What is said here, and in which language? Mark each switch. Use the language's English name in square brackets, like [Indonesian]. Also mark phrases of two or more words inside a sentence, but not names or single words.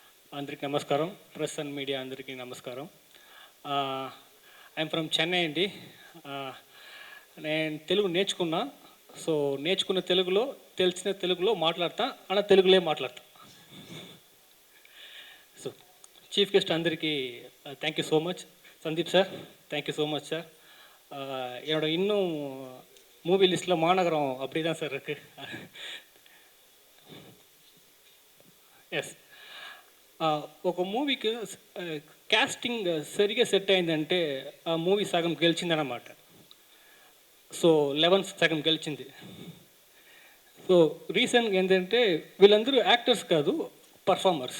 [Telugu] అందరికీ నమస్కారం. [English] press and media [Telugu] అందరికీ నమస్కారం. [English] I'm from Chennai [Telugu] అండి. నేను తెలుగు నేర్చుకున్నా. సో నేర్చుకున్న తెలుగులో తెలిసిన తెలుగులో మాట్లాడతా, అలా తెలుగులో మాట్లాడతా. [English] So chief guest అందరికీ thank you so much. Sandeep sir, thank you so much sir. [Tamil] என்னோட இன்னும் [English] movie list [Tamil] மாநகரம் அப்படி தான் சார் இருக்குது. [Telugu] ఎస్, ఒక మూవీకి క్యాస్టింగ్ సరిగా సెట్ అయిందంటే ఆ మూవీ సగం గెలిచిందన్నమాట. సో 11 సగం గెలిచింది. సో రీసెంట్గా ఏంటంటే వీళ్ళందరూ యాక్టర్స్ కాదు, పర్ఫార్మర్స్.